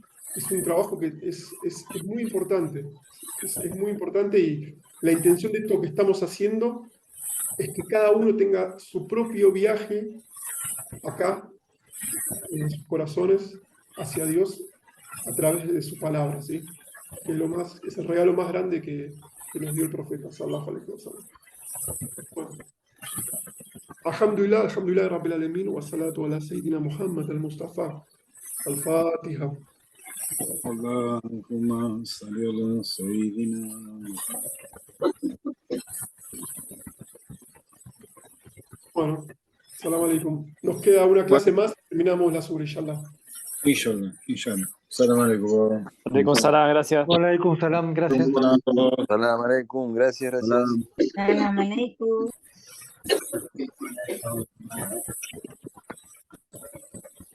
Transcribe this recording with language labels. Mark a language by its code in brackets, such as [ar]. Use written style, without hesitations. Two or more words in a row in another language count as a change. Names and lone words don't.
[es] Es un trabajo que es muy importante, es muy importante, y la intención de esto que estamos haciendo es que cada uno tenga su propio viaje acá, en sus corazones, hacia Dios, a través de su palabra, ¿sí? que es el regalo más grande que nos dio el profeta, [ar] صلى الله عليه وسلم. [es] Bueno. [ar] الحمد لله، الحمد لله، رب العالمين، والصلاة على سيدنا محمد المصطفى، الفاتحة. اللهم صل على سيدنا محمد. [es] Bueno, [ar] السلام عليكم. [es] Nos queda una clase más, terminamos la sobre, inshallah. [ar] إن شاء الله، إن شاء الله. السلام عليكم. عليكم السلام, gracias. وعليكم السلام, gracias. السلام عليكم, [es] gracias, gracias. [ar] السلام عليكم.